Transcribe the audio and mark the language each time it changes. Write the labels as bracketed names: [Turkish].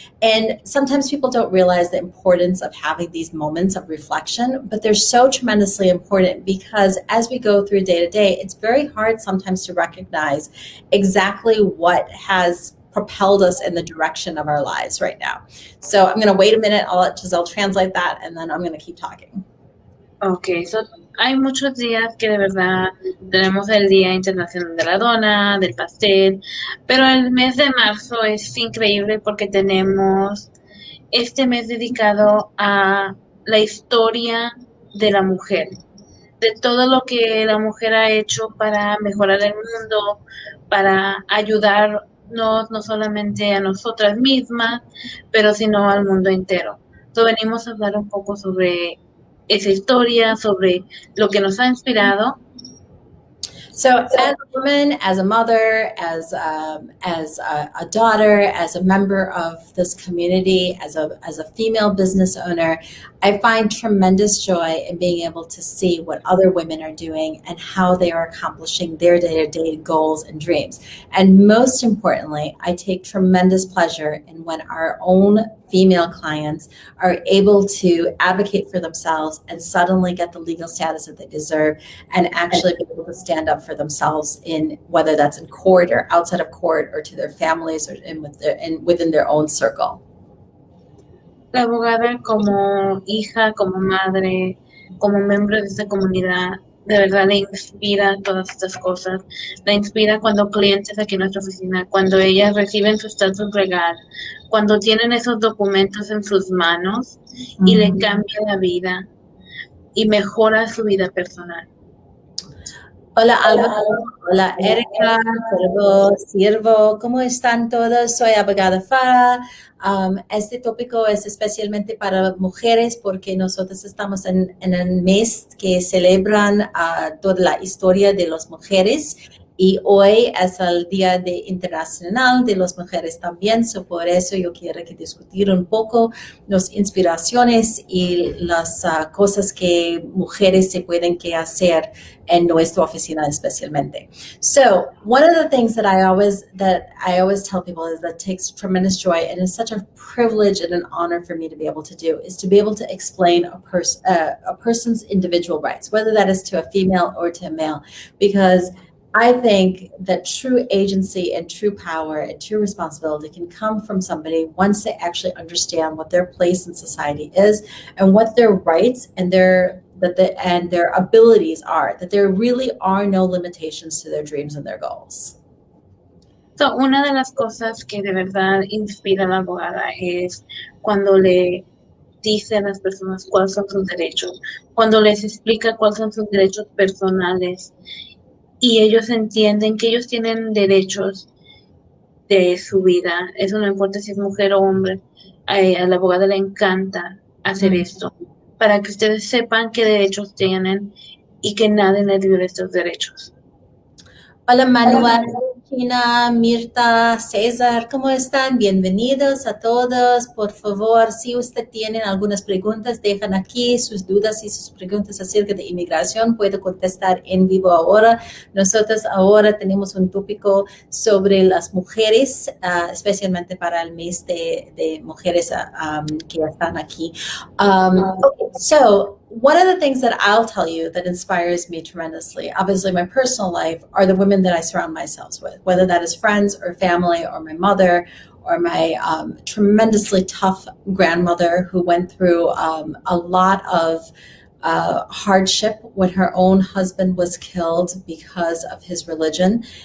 [English] And sometimes people don't realize the importance of having these moments of reflection, but they're so tremendously important because as we go through day to day, it's very hard sometimes to recognize exactly what has propelled us in the direction of our lives right now. So I'm going to wait a minute. I'll let Giselle translate that, and then I'm going to keep talking. [Spanish] Ok, hay muchos días que de verdad tenemos el Día Internacional de la Dona, del pastel, pero el mes de marzo es increíble porque tenemos este mes dedicado a la historia de la mujer, de todo lo que la mujer ha hecho para mejorar el mundo, para ayudarnos no solamente a nosotras mismas, pero sino al mundo entero. Entonces venimos a hablar un poco sobre esa historia, sobre lo que nos ha inspirado. [English] So as a woman, as a mother, as a daughter, as a member of this community, as a female business owner, I find tremendous joy in being able to see what other women are doing and how they are accomplishing their day-to-day goals and dreams. And most importantly, I take tremendous pleasure in when our own female clients are able to advocate for themselves and suddenly get the legal status that they deserve and actually be able to stand up for themselves in whether that's in court or outside of court or to their families or within their own circle. [Spanish] La abogada como hija, como madre, como miembro de esta comunidad, de verdad le inspira todas estas cosas. La inspira cuando clientes aquí en nuestra oficina, cuando ellas reciben su estatus legal, cuando tienen esos documentos en sus manos y le cambia la vida y mejora su vida personal. Hola Alba, hola Erika, Siervo, ¿cómo están todos? Soy abogada Farah. Este tópico es especialmente para mujeres porque nosotros estamos en el mes que celebran toda la historia de las mujeres y hoy es el Día Internacional de las Mujeres también, por eso yo quiero discutir un poco las inspiraciones y las cosas que mujeres se pueden hacer en nuestra oficina especialmente. [English] So one of the things that I always tell people is that takes tremendous joy and is such a privilege and an honor for me to be able to do is to be able to explain a person's individual rights, whether that is to a female or to a male, because I think that true agency and true power and true responsibility can come from somebody once they actually understand what their place in society is and what their rights and their abilities are, that there really are no limitations to their dreams and their goals. [Spanish] So, una de las cosas que de verdad inspira a la abogada es cuando le dice a las personas cuáles son sus derechos, cuando les explica cuáles son sus derechos personales y ellos entienden que ellos tienen derechos de su vida. Eso no importa si es mujer o hombre. A la abogada le encanta hacer esto para que ustedes sepan qué derechos tienen y que nadie les viole estos derechos. Hola Manuel, China, Mirta, César, ¿cómo están? Bienvenidos a todos. Por favor, si usted tiene algunas preguntas, dejan aquí sus dudas y sus preguntas acerca de inmigración. Puedo contestar en vivo ahora. Nosotros ahora tenemos un tópico sobre las mujeres, especialmente para el mes de mujeres que están aquí. [English] Okay, so one of the things that I'll tell you that inspires me tremendously, obviously my personal life, are the women that I surround myself with, whether that is friends or family or my mother or my tremendously tough grandmother who went through a lot of hardship when her own husband was killed because of his religion.